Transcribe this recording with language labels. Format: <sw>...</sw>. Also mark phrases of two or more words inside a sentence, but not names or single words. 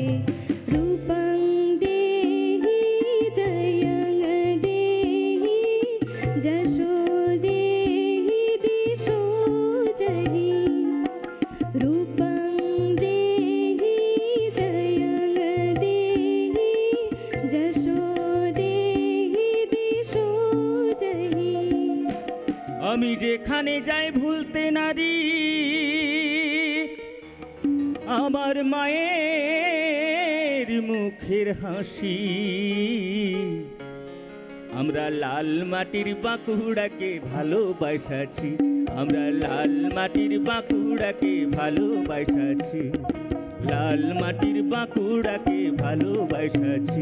<sa>रूपं देहि जयं देहि जशो देहि दिशो जहि। रूपं देहि जयं देहि जशो देहि दिशो जहि।</sa> <bn>আমি যেখানে যাই ভুলতে নারী আমার মায়ের মুখের হাসি। আমরা লাল মাটির বাঁকুড়াকে ভালোবাসাছি, আমরা লাল মাটির বাঁকুড়াকে ভালোবাসাছি, লাল মাটির বাঁকুড়াকে ভালোবাসাছি।</bn>